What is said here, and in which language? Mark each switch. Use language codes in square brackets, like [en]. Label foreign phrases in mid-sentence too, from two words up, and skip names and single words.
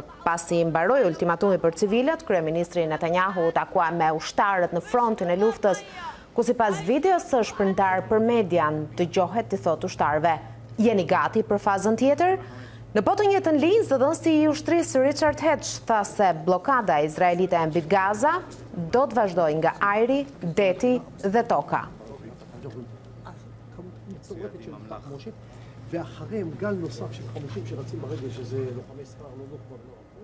[sq] Pasi mbaroi ultimatumi për civilët, kryeministri Netanyahu u takua me ushtarët në frontin e luftës, ku sipas videos së shpërndar për median dëgjohet të thotë ushtarëve: "Jeni gati për fazën tjetër?" Në po të njëjtën linjë, zëdhënësi i ushtrisë Richard Hatch tha se blokada izraelite mbi Gaza do të vazhdojë nga ajri, deti dhe toka. [he] ואחריהם גל נוסף של חמושים שרצים ברגל, שזה לוחמי סער, לא נוח'בה.